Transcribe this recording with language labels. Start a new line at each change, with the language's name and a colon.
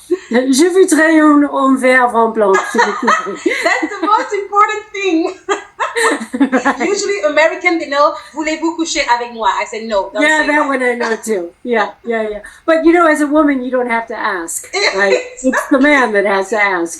French: Je voudrais un verre en blanc.
English: That's the most important thing. Right. Usually American, they know,
French: voulez-vous coucher avec moi?
English: I said no. That one I know too. Yeah. But as a woman, you don't have to ask, right? It's the man that has to ask.